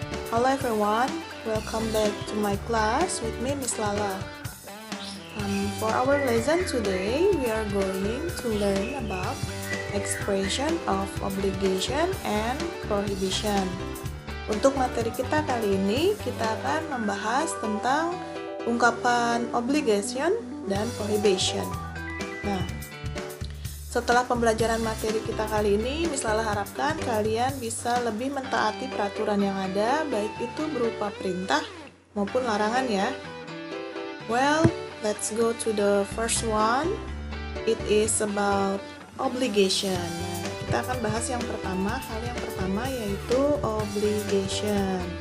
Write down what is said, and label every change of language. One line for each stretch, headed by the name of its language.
English: Hello everyone, welcome back to my class with me Miss Lala. For our lesson today, we are going to learn about expression of obligation and prohibition.
Indonesian: Untuk materi kita kali ini, kita akan membahas tentang ungkapan obligation dan prohibition. Nah, setelah pembelajaran materi kita kali ini, Miss Lala harapkan kalian bisa lebih mentaati peraturan yang ada, baik itu berupa perintah maupun larangan ya.
English: Well, let's go to the first one. It is about obligation.
Indonesian: Nah, kita akan bahas yang pertama, hal yang pertama yaitu obligation.